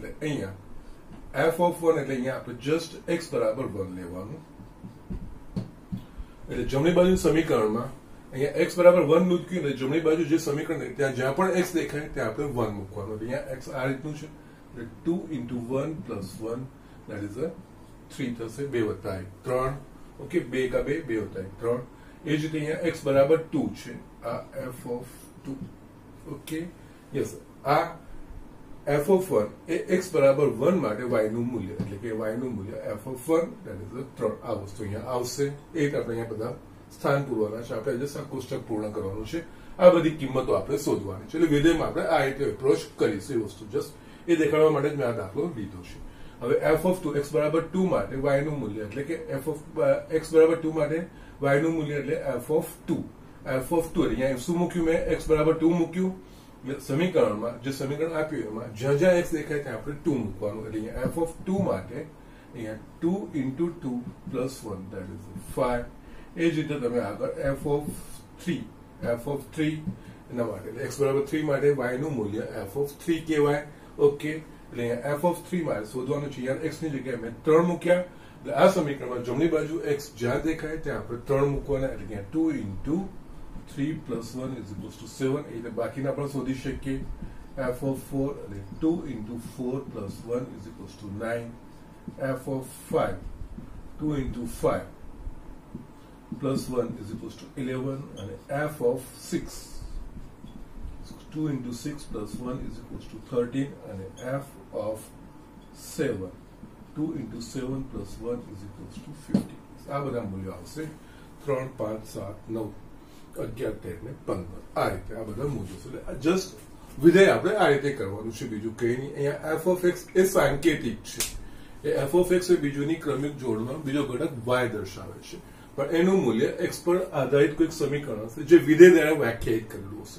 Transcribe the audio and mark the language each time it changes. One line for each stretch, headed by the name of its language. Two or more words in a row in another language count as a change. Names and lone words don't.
Gujarati: એટલે અહીંયા
English: f of
Gujarati: 1 એટલે અહીંયા આપણે જસ્ટ x બરાબર 1 લેવાનું. એટલે જમણી બાજુ સમીકરણમાં અહીંયા x બરાબર 1 મૂક્યું ને જમણી બાજુ જે સમીકરણ ત્યાં જ્યાં પણ x દેખાય ત્યાં આપણે 1 મૂકવાનું. એટલે અહીંયા x આ રીતનું છે, એટલે
English: 2 into 1 plus 1 that is a 3
Gujarati: થશે, 2 વત્તા 1 3. ઓકે, 2 કા 2 2 વત્તા 1 3. એ જ રીતે અહીંયા x બરાબર 2 છે, આ
English: f of 2. okay, yes,
Gujarati: આ
English: f of 1
Gujarati: એ x બરાબર 1 માટે y નું મૂલ્ય એટલે કે y નું મૂલ્ય
English: f of 1 that is a 3.
Gujarati: આ વસ્તુ અહીંયા આવશે. એક આપણે અહીંયા બધા સ્થાન પૂરવાના છે, આપણે જસ્ટ આ કોષ્ટક પૂર્ણ કરવાનું છે. આ બધી કિંમતો આપણે શોધવાની છે. એટલે વિધેયમાં આપણે આ રીતે એપ્રોચ કરીશું. એ વસ્તુ જસ્ટ એ દેખાડવા માટે જ મેં આ દાખલો લીધો છે. હવે
English: f of 2
Gujarati: x બરાબર 2 માટે y નું મૂલ્ય એટલે કે
English: f of x
Gujarati: બરાબર 2 માટે y નું મૂલ્ય એટલે
English: f of 2. f of 2
Gujarati: અહીંયા શું મૂક્યું મેં, x બરાબર 2 મૂક્યું. સમીકરણમાં જે સમીકરણ આપ્યું એમાં જ્યાં જ્યાં x દેખાય ત્યાં આપણે 2 મૂકવાનું. એટલે અહીંયા
English: f of 2
Gujarati: માટે અહીંયા
English: 2 into 2 plus 1 that is 5.
Gujarati: એ જ રીતે તમે આગળ
English: f of 3
Gujarati: એના માટે એટલે x બરાબર 3 માટે y નું મૂલ્ય
English: f of 3
Gujarati: કહેવાય. ઓકે, એટલે અહીંયા
English: f of 3
Gujarati: માટે શોધવાનું છે. યાર x ની જગ્યાએ મેં 3 મૂક્યા. એટલે આ સમીકરણમાં જમણી બાજુ x જ્યાં દેખાય ત્યાં આપણે 3 મૂકવાના. એટલે અહીંયા
English: 2 into 3 plus 1 is equals to 7.
Gujarati: એટલે બાકીના પણ શોધી શકીએ.
English: f of 4 એટલે 2 into 4 plus 1 is equals to 9. f of 5 2 into 5 plus 1 is equals to 11. અને f of 6 2 into 6 plus 1 is equals to 13. અને f of 7 2 into 7 plus 1 is equals to 50.
Gujarati: આ બધા મૂલ્યો આવશે. 3 5 7 9 11 13 ને 15 આ રીતે આ બધા મૂલ્યો છે. એટલે જસ્ટ વિધેય આપણે આ રીતે કરવાનું છે, બીજું કઈ નહીં. અહીંયા
English: f of x
Gujarati: એ સાંકેતિક છે. એ
English: f of x
Gujarati: એ બીજુની ક્રમિક જોડમાં બીજો ઘટક y દર્શાવે છે, પણ એનું મૂલ્ય x પર આધારિત કોઈક સમીકરણ હશે જે વિધેય દ્વારા વ્યાખ્યાયિત કરેલું હશે.